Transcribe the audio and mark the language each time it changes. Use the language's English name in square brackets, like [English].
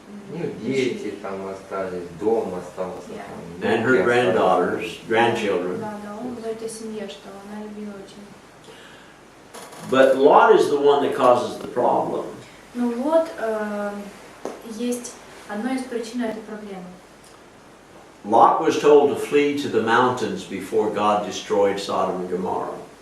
[Russian] Ну, дети там остались, дом остался. [English] Yeah. [Russian] Там, [English] And her granddaughters, grandchildren. [Russian] Да, он говорит о семье, что она любила очень. [English] But Lot is the one that causes the problem. [Russian] Ну вот, есть одна из причин этой проблемы. [English] Lot was told to flee to the mountains before God destroyed Sodom and Gomorrah.